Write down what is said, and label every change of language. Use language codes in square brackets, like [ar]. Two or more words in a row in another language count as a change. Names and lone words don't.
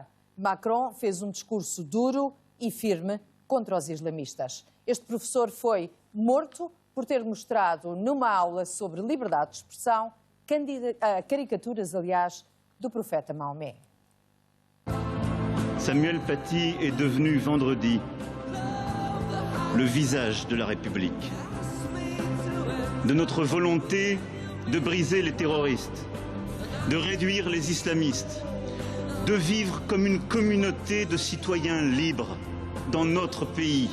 [pt] Macron fez um discurso duro e firme contra os islamistas. Este professor foi morto por ter mostrado numa aula sobre liberdade de expressão caricaturas, aliás, do profeta Maomé. [fr] Samuel Paty est devenu vendredi le visage de la République, de notre volonté de briser les terroristes, de réduire les islamistes, de vivre comme une communauté de citoyens libres dans notre pays.